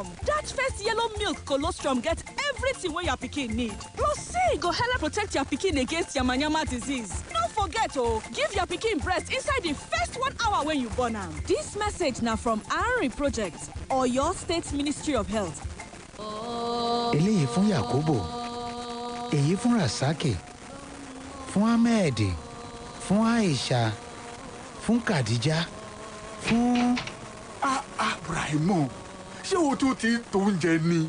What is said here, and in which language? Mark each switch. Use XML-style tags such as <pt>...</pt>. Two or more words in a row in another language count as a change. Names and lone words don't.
<pcm>That first yellow milk colostrum get everything wey your pikin need. Plus say e go help protect your pikin against yamayama disease. No forget give your pikin breast inside the first 1 hour when you born am. This message na from Ari Project or your State Ministry of Health.</pcm> <yo>Eléyìí fún Yakubu, èyí fún Rasaki, fún Ahmed, fún Aisha, fún Khadija, fún. Brahimo, ṣé o tún ti ń to oúnjẹ ni?</yo>